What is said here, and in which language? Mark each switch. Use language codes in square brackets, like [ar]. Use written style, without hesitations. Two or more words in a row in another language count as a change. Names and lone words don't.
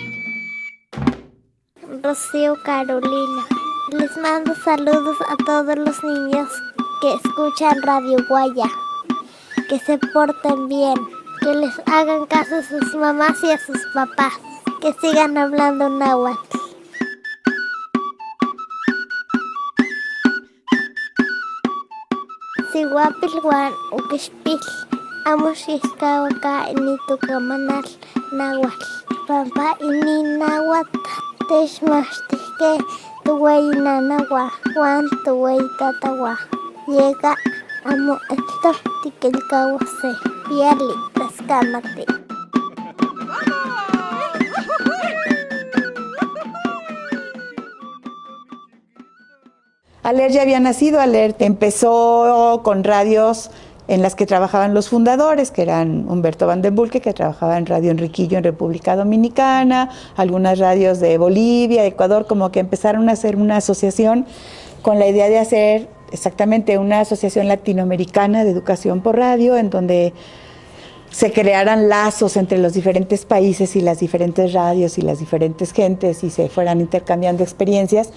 [es] Rocío Carolina. Les mando saludos a todos los niños que escuchan Radio Guaya. Que se porten bien, que les hagan caso a sus mamás y a sus papás, que sigan hablando náhuatl. [nah] Sihuapilhuan ukishpil, amushishkawaka initukamanal náhuatl. Pampa ini náhuatl techmachtihke tuwey nanawa, Juan tuwey tatawa. Llega amo esto tikelkawase, piali taskamate. [es] Aler ya había nacido, Aler empezó con radios en las que trabajaban los fundadores, que eran Humberto Van den Bulke, que trabajaba en Radio Enriquillo en República Dominicana, algunas radios de Bolivia, Ecuador, como que empezaron a hacer una asociación con la idea de hacer exactamente una asociación latinoamericana de educación por radio, en donde se crearan lazos entre los diferentes países y las diferentes radios y las diferentes gentes y se fueran intercambiando experiencias.